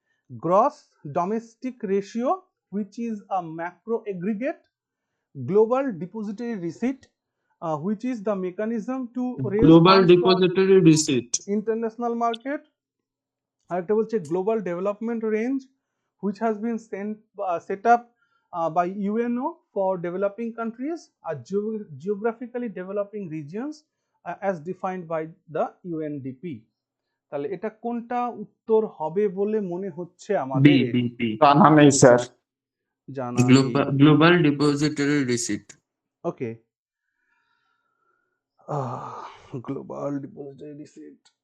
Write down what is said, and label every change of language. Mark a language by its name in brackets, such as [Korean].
[English] Gross domestic ratio, which is a macro aggregate, global depository receipt, which is the mechanism to raise global funds for depository receipt. international market। [Bangla] আরেকটা বলছে [English] Global development range, which has been set up by UNO for developing countries or geographically developing regions as defined by the UNDP. [Bangla] তাহলে এটা কোনটা উত্তর হবে বলে মনে হচ্ছে [English] B [Bangla] আমাদের? [English] B B [Bangla] জানা নেই স্যার। জানা নেই। [English] Global depository receipt. Okay, global depository receipt.